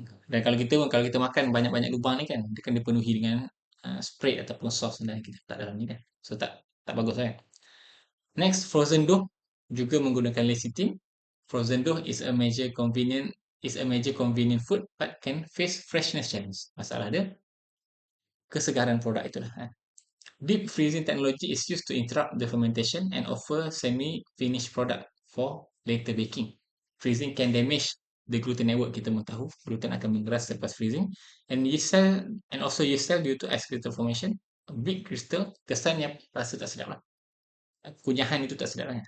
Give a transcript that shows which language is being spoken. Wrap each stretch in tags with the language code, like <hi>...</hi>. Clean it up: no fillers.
<ms>Dan kalau kita makan banyak-banyak lubang ni kan, dia kan dipenuhi dengan spread ataupun sauce dan kita letak dalam ni kan. So tak bagus kan. Next, frozen dough juga menggunakan lecithin.</ms> <en>Frozen dough is a major convenient food but can face freshness challenge.</en> <ms>Masalah dia kesegaran produk itulah.</ms> <en>Deep freezing technology is used to interrupt the fermentation and offer semi-finished product for later baking. Freezing can damage the gluten network,</en> <ms>kita pun tahu gluten akan mengeras selepas freezing,</ms> <en>and yeast cell and also yeast cell due to ice crystal formation.</en> <ms>Big crystal kesannya rasa tak sedap lah, kunyahan itu tak sedap lah.</ms>